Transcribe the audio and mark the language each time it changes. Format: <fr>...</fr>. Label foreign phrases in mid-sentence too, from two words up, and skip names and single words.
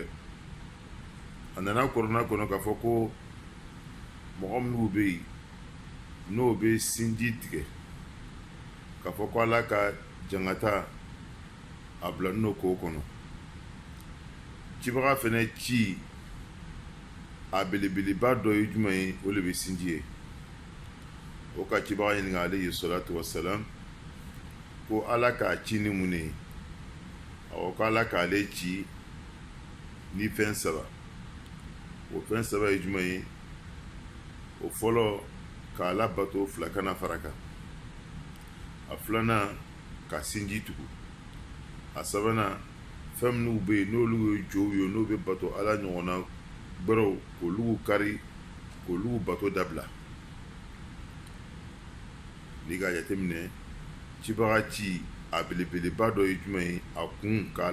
<bm>A nana kuranna kɔnɔ k'a fɔ ko mɔgɔ minnu bɛ yen n'o bɛ sinji tigɛ, k'a fɔ ko ala ka jangata a bila n'o ko kɔnɔ. Cibaga fɛnɛ ci a belebeleba dɔ ye jumɛn ye, o le bɛ sinji ye. O ka cibaga ɲininka</bm> <ar>عليه الصلاة والسلام</ar> <bm>ko ala k'a ci ni mun ye. Ko ala k'ale ci ni fɛn saba. o fɛn saba ye jumɛn ye o fɔlɔ k'a labato fila kana fara kan a filanan ka sinji tugu a sabanan fɛn minnu bɛ yen n'olu ye jow ye n'o bɛ bato ala ɲɔgɔnna gbɛrɛw k'olu kari k'olu bato dabila n'i ka jateminɛ cibaga ci a belebeleba dɔ ye jumɛn ye a kun k'a</bm>